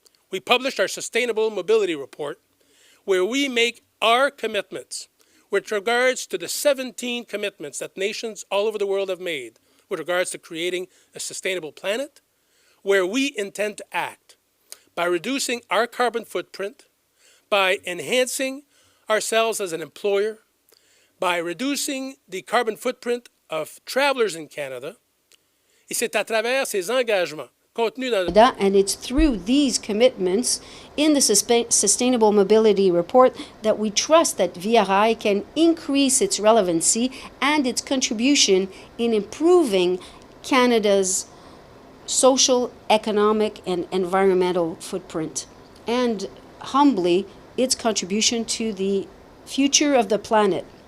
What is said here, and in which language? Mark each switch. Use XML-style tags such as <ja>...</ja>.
<en>We published our Sustainable Mobility Report, where we make our commitments with regards to the 17 commitments that nations all over the world have made with regards to creating a sustainable planet, where we intend to act by reducing our carbon footprint, by enhancing ourselves as an employer, by reducing the carbon footprint of travelers in Canada.</en> <fr>Et c'est à travers ces engagements contenus dans</fr> <en>And it's through these commitments in the Sustainable Mobility Report that we trust that Via Rail can increase its relevancy and its contribution in improving Canada's social, economic, and environmental footprint, and humbly, its contribution to the future of the planet.</en>